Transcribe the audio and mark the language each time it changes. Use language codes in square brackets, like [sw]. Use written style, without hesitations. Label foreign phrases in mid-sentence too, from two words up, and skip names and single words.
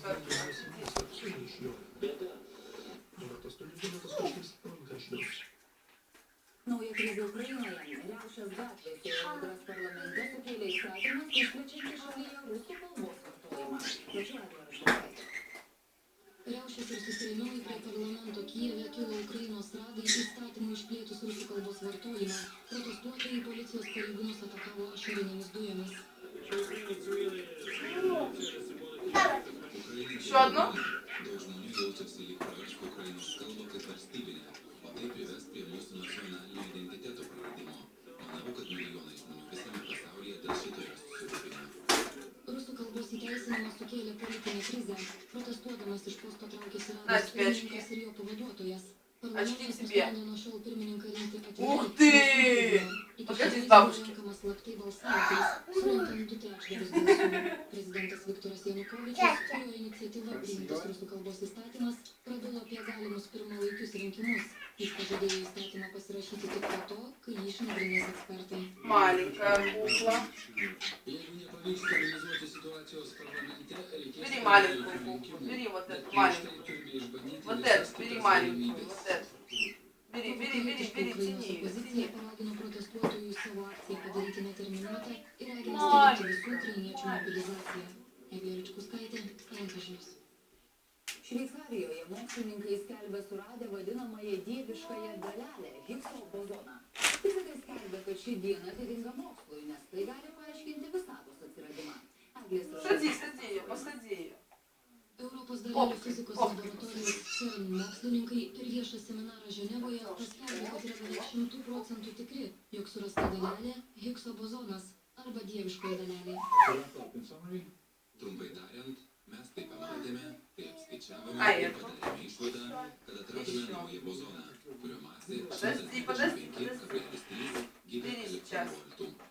[lt] Naujakrizė Ukrainoje, riaušės gatvėse ir audras parlamente sukėlė įstatymas, išplečiantis šalyje rusų kalbos vartojimą. Plačiau Eglė Rašauskaitė. Riaušės ir susirėmimai prie parlamento Kijeve kilo Ukrainos radai įstatymų išplėtus rusų kalbos vartojimą. Protestuotojai policijos pareigūnus atakavo ašarinėmis dujomis. [ru] Еще одно? [lt] Rusų kalbos įteisinimas sukėlė politinę krizę. Protestuodamas iš posto traukėsi rados pirmininkas ir jo pavaduotojas. Parlamentas nusprendė nuo šiol pirmininką rinkti atvirai. Iki šiol renkamas slaptai balsavimais, surenkant 2/3 balsų. Prezidentas Viktoras Janukovyčius, kurio iniciatyva priimtas rusų kalbos įstatymas, prabilo apie galimus pirmalaikius rinkimus. Jis pažadėjo įstatymą pasirašyti tik po to, kai jį išnagrinės ekspertai. [ru] Маленькая кукла. Бери маленькую куклу. Бери вот эту маленькую. Вот эту, бери маленькую. Вот эту. Бери, тяни. [lt] Opozicija paragino protestuotojus savo akciją padaryti neterminuotą ir ragino stebėti visų ukrainiečių mobilizaciją. Eglė Račkauskaitė, Lankažinius. Šveicarijoje mokslininkai skelbia suradę vadinamąją dieviškąją dalelę Higgso bozoną. Fizikai skelbia, kad ši diena atitinka mokslui, nes tai gali paaiškinti visatos atsiradimą. [ru] Посади ее. [lt] Europos dalelių fizikos laboratorijos CERN mokslininkai per viešą seminarą Ženevoje paskelbė, kad yra beveik 100% tikri, jog surasta dalelė Higgso bozonas arba dieviškoji dalelė. Trumpai tariant, mes tai pamatėme, tai apskaičiavome ir padarėme išvadą, kad atradome naują bozoną, kurio masė 125,3 gigaelektronvoltų.